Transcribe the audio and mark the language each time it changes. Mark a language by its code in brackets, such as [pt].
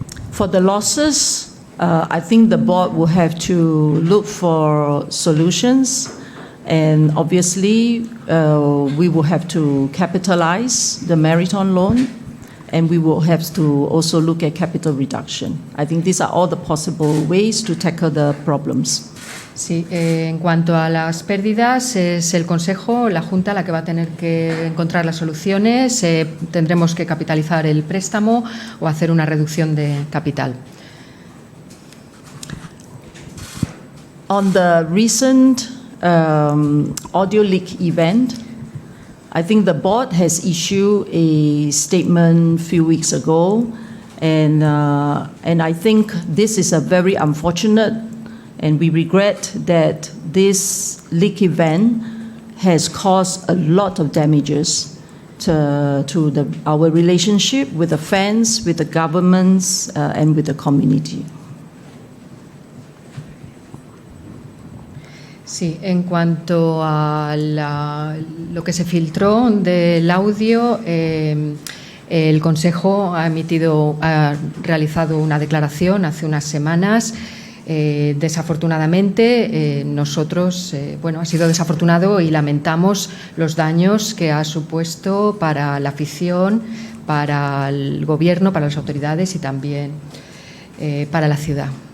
[en] For the losses, I think the board will have to look for solutions, and obviously we will have to capitalize the Meriton loan, and we will have to also look at capital reduction. I think these are all the possible ways to tackle the problems. [es] Sí, en cuanto a las pérdidas, es el Consejo, la Junta, la que va a tener que encontrar las soluciones. Tendremos que capitalizar el préstamo o hacer una reducción de capital. [en] On the recent audio leak event, I think the board has issued a statement a few weeks ago, and I think this is a very unfortunate. And we regret that this leak event has caused a lot of damages to our relationship with the fans, with the governments, and with the community. [es] Sí, en cuanto a lo que se filtró del audio, el Consejo ha realizado una declaración hace unas semanas. Desafortunadamente, nosotros, ha sido desafortunado y lamentamos los daños que ha supuesto para la afición, para el gobierno, para las autoridades y también para la ciudad.